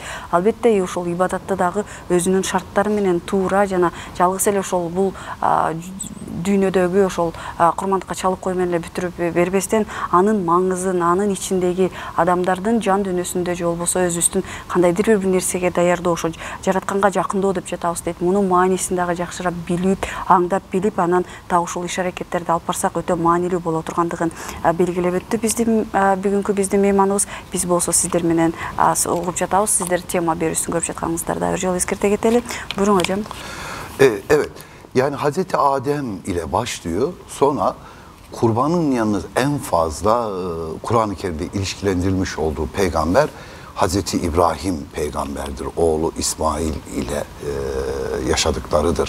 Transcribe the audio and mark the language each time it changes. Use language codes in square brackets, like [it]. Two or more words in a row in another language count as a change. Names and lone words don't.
[ky] Албетте ошол ибадатты дагы өзүнүн шарттары менен туура жана жалгыз эле ошол бул дүйнөдөгү ошол курмандыкка чалып кою менен эле бүтүрүп бербестен, анын маңызын, анын ичиндеги адамдардын жан дүйнөсүндө же болбосо өзүбүздүн кандайдыр бир нерсеге даярдоо, ошо жаратканга жакындоо деп жатабыз дейт. Мунун маанисин дагы жакшыраак билип, аңдап билип, анан так ушул иш-аракеттерди алып барсак өтө маанилүү боло тургандыгын белгилеп өттү бүгүнкү биздин мейманыбыз. Биз болсо сиздер менен угуп жатабыз. Сиздер тема берүүсүн көрүп жатканыңыздарда бир жолу эскерте кетели. [tr] Buyurun hocam. Evet. Yani Hazreti Adem ile başlıyor. Sonra kurbanın yalnız en fazla Kur'an-ı Kerim'de ilişkilendirilmiş olduğu peygamber Hazreti İbrahim peygamberdir. Oğlu İsmail ile yaşadıklarıdır.